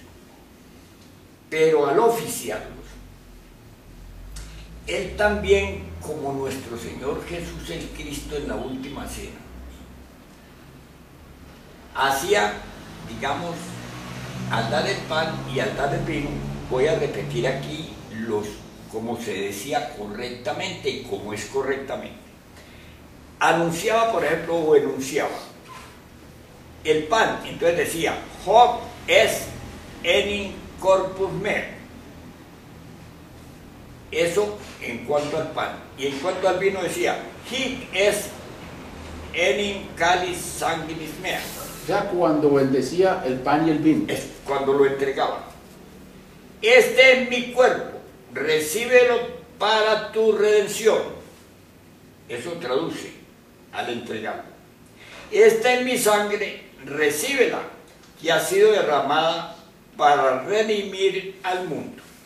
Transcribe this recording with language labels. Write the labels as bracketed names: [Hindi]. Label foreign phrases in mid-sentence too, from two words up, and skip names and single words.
[Spanish] Pero al oficiarlos, él también, como nuestro Señor Jesús el Cristo en la última cena, hacía, digamos, al dar el pan y al dar el vino, voy a repetir aquí como se decía correctamente y como es correctamente. Anunciaba, por ejemplo, o enunciaba el pan, entonces decía, [Latin] hoc est enim corpus meo. [Spanish] Eso en cuanto al pan. Y en cuanto al vino decía, [Latin] hic est enim cáliz sanguinis mea. [Spanish] Ya cuando bendecía el pan y el vino. Es cuando lo entregaba. Este es mi cuerpo, recíbelo para tu redención. Eso traduce al entregarlo. Esta es mi sangre, recíbela, que ha sido derramada para redimir al mundo.